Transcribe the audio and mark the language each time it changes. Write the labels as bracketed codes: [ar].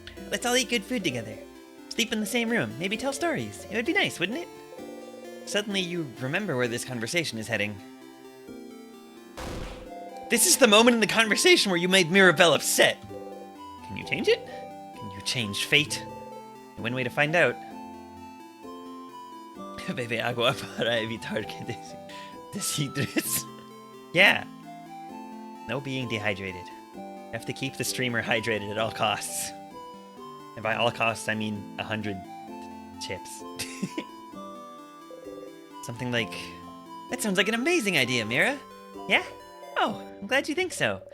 [en] Let's all eat good food together. Sleep in the same room. Maybe tell stories. It would be nice, wouldn't it? Suddenly you remember where this conversation is heading. This is the moment in the conversation where you made Mirabelle upset. Can you change it? Can you change fate? One way to find out. [es] Bebe agua para evitar que deshidrates. [en] Yeah. No being dehydrated. You have to keep the streamer hydrated at all costs. And by all costs, I mean 100 chips. Something like... That sounds like an amazing idea, Mira. Yeah? Oh, I'm glad you think so.